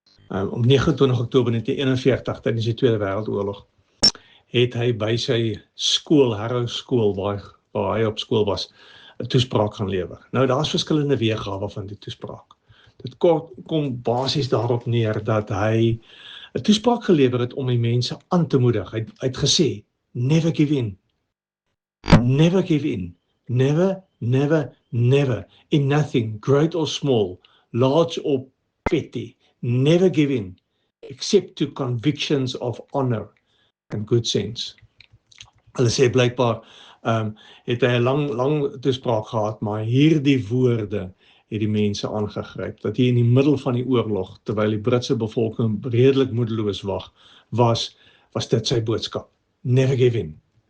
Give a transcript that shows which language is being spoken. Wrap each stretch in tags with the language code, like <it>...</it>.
<af>Op 29 Oktober 1941, tydens die Tweede Wêreldoorlog, het hy by sy skool, Harrow School, waar hy op skool was, 'n toespraak gaan lewer. Nou, daar's verskillende weergawe van die toespraak. Dit kom basies daarop neer dat hy 'n toespraak gelewer het om die mense aan te moedig.</af> <en>Hy het gesê, never give in. Never give in. Never, never, never. In nothing, great or small, large or petty. Never give in, except to convictions of honor and good sense.</en> <af>Hulle sê blykbaar, het hy 'n lang toespraak gehad, maar hierdie woorde het die mense aangegryp, dat hier in die middel van die oorlog, terwyl die Britse bevolking redelik moedeloos was dit sy boodskap. Never give in.</af>